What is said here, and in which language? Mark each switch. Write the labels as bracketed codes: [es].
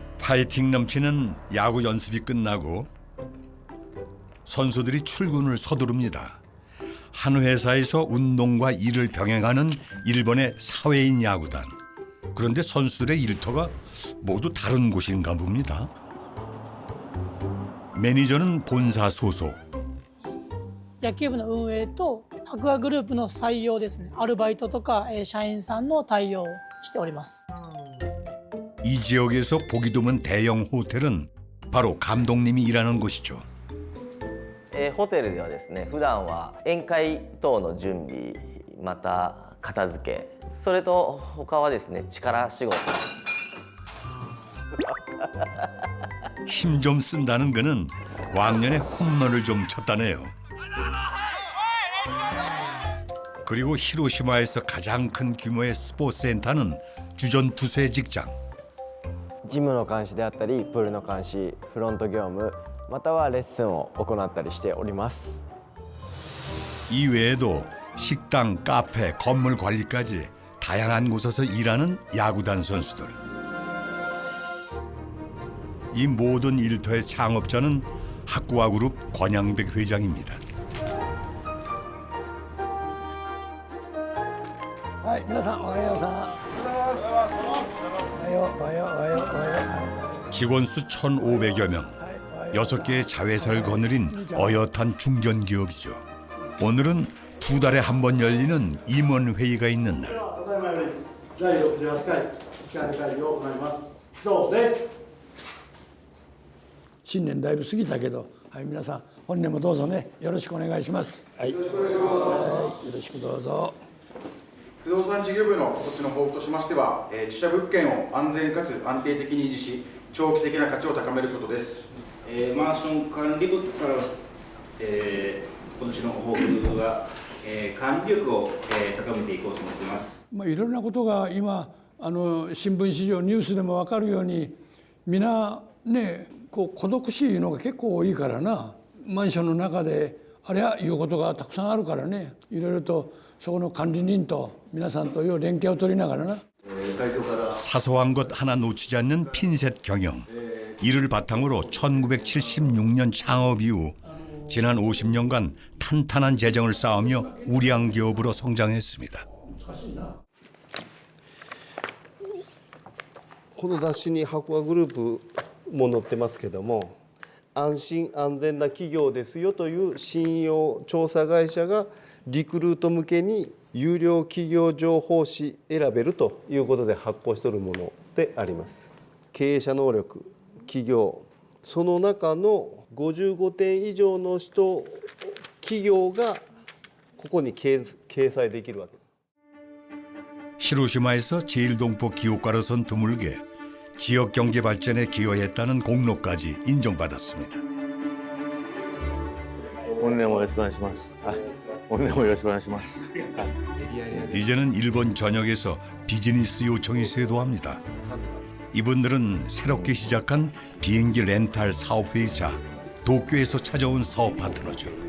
[ko] 파이팅 넘치는 야구 연습이 끝나고 선수들이 출근을 서두릅니다. 한 회사에서 운동과 일을 병행하는 일본의 사회인 야구단. 그런데 선수들의 일터가 모두 다른 곳인가 봅니다. 매니저는 본사 소속. [ja] 野球部の運営とアクアグループの採用ですね。アルバイトとか社員さんの対応をしております。 [ko] 이 지역에서 보기 드문 대형 호텔은 바로 감독님이 일하는 곳이죠. [ja] ホテルではですね、普段は宴会等の準備、また片付け、それと他はですね、力仕事。 [ko] 힘 좀 쓴다는 그는 왕년에 홈런을 좀 쳤다네요. 그리고 히로시마에서 가장 큰 규모의 스포츠 센터는 주전투수의 직장. [ja] ジムの監視であったりプールの監視、フロント業務またはレッスンを行ったりしております。 [ko] 이 외에도 식당, 카페, 건물 관리까지 다양한 곳에서 일하는 야구단 선수들. 이 모든 일터의 창업자는 학구아그룹 권양백 회장입니다. [ja] はい皆さんおはようさんおはようおはようおはようおはよ [ko] 직원 수 1,500여 명, 6개의 자회사를 거느린 어엿한 중견기업이죠. 오늘은 2달에 한 번 열리는 임원회의가 있는 날. [ja] 第68回機関会議を行います。そうで新年だいぶ過ぎたけど、はい皆さん本年もどうぞねよろしくお願いします。はい、よろしくどうぞ。不動産事業部の土地の抱負としましては、自社物件を安全かつ安定的に維持し、長期的な価値を高めることです。マンション管理部から、今年の抱負は、管理力を、高めていこうと思っています。いろんなことが今新聞紙上ニュースでも分かるように皆ねこう孤独死いうのが結構多いからな、マンションの中であれやいうことがたくさんあるからね、いろいろとそこの管理人と皆さんと連携を取りながらな。 [ko] 사소한 것 하나 놓치지 않는 핀셋 경영. 이를 바탕으로 1976년 창업 이후 지난 50년간 탄탄한 재정을 쌓으며 우량 기업으로 성장했습니다. [ja] この雑誌に白亜グループも載ってますけども、安心安全な企業ですよという信用調査会社がリクルート向けに有料企業情報誌選べるということで発行しているものであります。経営者能力、企業、その中の55点以上の人、企業がここに掲載できるわけです。 [ko] 히로시마에서 제일동포 기업가로 선 드물게 지역 경제 발전에 기여했다는 공로까지 인정받았습니다. [ja] 本年もよろしくお願いします。本年もよろしくお願いします。 [ko] 이제는 일본 전역에서 비즈니스 요청이 쇄도합니다. 이분들은 새롭게 시작한 비행기 렌탈 사업회의자 도쿄에서 찾아온 사업 파트너죠.